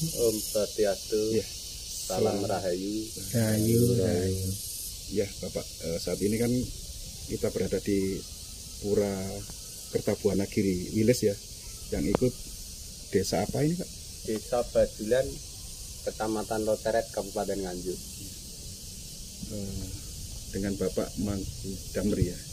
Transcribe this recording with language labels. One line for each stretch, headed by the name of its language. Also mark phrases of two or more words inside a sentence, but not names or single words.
Balinese: Om Swastiastu.
Indonesian: Ya. Salam Rahayu. Rahayu. Ya, Bapak. Saat ini kan kita berada di Pura Kertabuana Giri Wilis ya, yang ikut desa apa ini, Pak? Desa Bajulan, Kecamatan Loteret, Kabupaten Nganjuk. Dengan Bapak Mangku Damri ya.